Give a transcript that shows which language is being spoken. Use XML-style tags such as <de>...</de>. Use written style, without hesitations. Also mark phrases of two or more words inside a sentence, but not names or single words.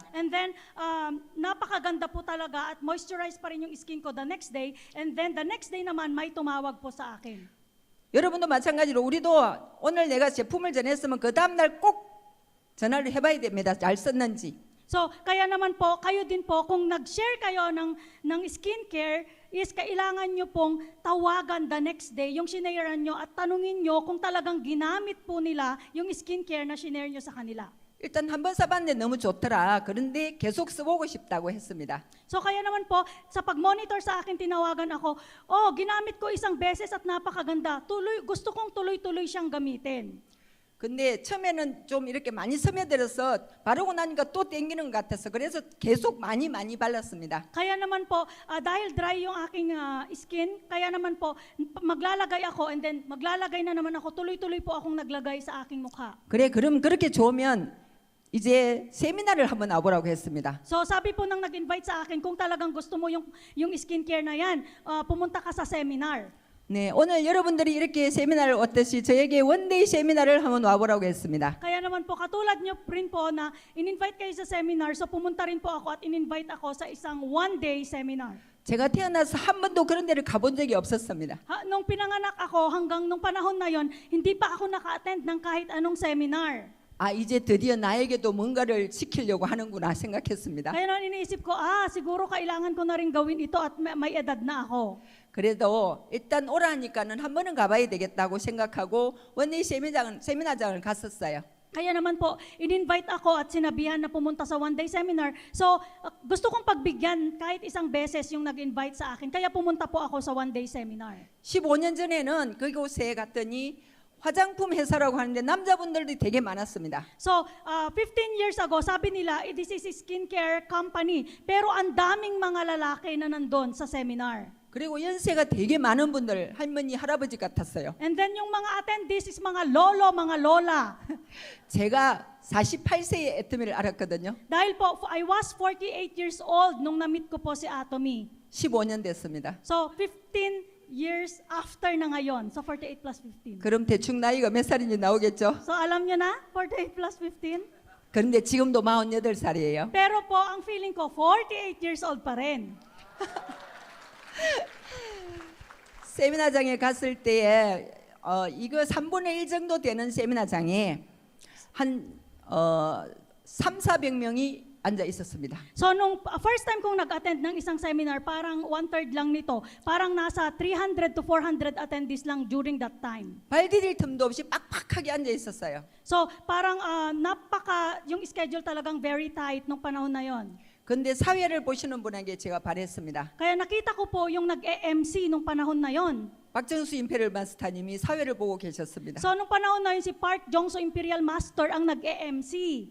<en>And then,</en> <tl>napakaganda po talaga at moisturized pa rin yung skin ko</tl> <en>the next day. And then, the next day</en> <tl>naman, may tumawag po sa akin.</tl> <ko>여러분도 마찬가지로 우리도 오늘 내가 제품을 전했으면 그 다음 날 꼭 전화를 해봐야 됩니다. 잘 썼는지.</ko> <tl>So, kaya naman po, kayo din po, kung nag-share kayo ng skincare, is kailangan nyo pong tawagan</tl> <en>the next day,</en> <tl>yung sinayaran nyo at tanungin nyo kung talagang ginamit po nila yung skincare na sinare nyo sa kanila.</tl> <ko>일단 한 번 써봤는데 너무 좋더라. 그런데 계속 써보고 싶다고 했습니다.</ko> <tl>So kaya naman po, sa pag-monitor sa akin, tinawagan ako, ginamit ko isang beses at napakaganda. Gusto kong tuloy-tuloy siyang gamitin.</tl> <ko>근데 처음에는 좀 이렇게 많이 스며들어서 바르고 나니까 또 땡기는 것 같아서 그래서 계속 많이 발랐습니다.</ko> <tl>Kaya naman po, dahil dry yung aking skin, kaya naman po, maglalagay ako</tl> <en>and then</en> <tl>maglalagay na naman ako, tuloy-tuloy po akong naglagay sa aking mukha.</tl> <ko>그래 그럼 그렇게 좋으면 이제 세미나를 한번 와보라고 했습니다.</ko> <tl>So sabi po nang nag-invite sa akin, kung talagang gusto mo yung skincare na yan, pumunta ka sa seminar.</tl> <ko>네, 오늘 여러분들이 이렇게 세미나를 왔듯이 저에게 원데이 세미나를 한번 와보라고 했습니다.</ko> <tl>Kaya naman po, katulad nyo rin po na in-invite kayo sa seminar, so pumunta rin po ako at in-invite ako sa isang</tl> <en>one-day seminar.</en> <ko>제가 태어나서 한 번도 그런 데를 가본 적이 없었습니다.</ko> <tl>Nung pinanganak ako hanggang nung panahon na yon, hindi pa ako naka-attend ng kahit anong seminar.</tl> <ko>아, 이제 드디어 나에게도 뭔가를 시키려고 하는구나 생각했습니다.</ko> <tl>Kaya naman iniisip ko, siguro kailangan ko na rin gawin ito at may edad na ako.</tl> <ko>그래도 일단 오라니까는 한 번은 가봐야 되겠다고 생각하고 원데이 세미나장을 갔었어요.</ko> <tl>Kaya naman po, in-invite ako at sinabihan na pumunta sa</tl> <en>one-day seminar.</en> <tl>So, gusto kong pagbigyan kahit isang beses yung nag-invite sa akin. Kaya pumunta po ako sa</tl> <en>one-day seminar.</en> <ko>15년 전에는 그곳에 갔더니 화장품 회사라고 하는데 남자분들도 되게 많았습니다.</ko> <tl>So, 15</tl> <en>years ago,</en> <tl>sabi nila,</tl> <en>this is a skincare company.</en> <tl>Pero ang daming mga lalaki na nandun sa seminar.</tl> <ko>그리고 연세가 되게 많은 분들, 할머니, 할아버지 같았어요.</ko> <en>And then</en> <tl>yung mga attendees is mga lolo, mga lola.</tl> <ko>제가 48세에 애터미를 알았거든요.</ko> <tl>Dahil po,</tl> <en>I was 48 years old</en> <tl>nung na-meet ko po si Atomy.</tl> <ko>15년 됐습니다.</ko> <tl>So, 15 years after na ngayon. So, 48 plus 15.</tl> <ko>그럼 대충 나이가 몇 살인지 나오겠죠?</ko> <tl>So, alam nyo na, 48 plus 15?</tl> <ko>그런데 지금도 48살이에요.</ko> <tl>Pero po, ang feeling ko, 48</tl> <en>years old</en> <tl>pa rin.</tl> <ko>세미나장에 갔을 때에 이거 3분의 1 정도 되는 세미나장에 한 300-400명이 앉아 있었습니다.</ko> <tl>So, nung</tl> <en>first time</en> <tl>kong nag-attend ng isang seminar, parang 1/3 lang nito. Parang nasa</tl> <en>300 to 400 attendees</en> <tl>lang</tl> <en>during that time.</en> <ko>발 디딜 틈도 없이 빡빡하게 앉아 있었어요.</ko> <tl>So, parang yung schedule talagang</tl> <en>very tight</en> <tl>nung panahon na yon.</tl> <ko>근데 사회를 보시는 분에게 제가 바랬습니다.</ko> <tl>Kaya nakita ko po yung nag-MC nung panahon na yon.</tl> <ko>박정수 임페리얼 마스터님이 사회를 보고 계셨습니다.</ko> <tl>So, nung panahon na yun, si Park Jong-soo Imperial Master ang nag-EMC.</tl>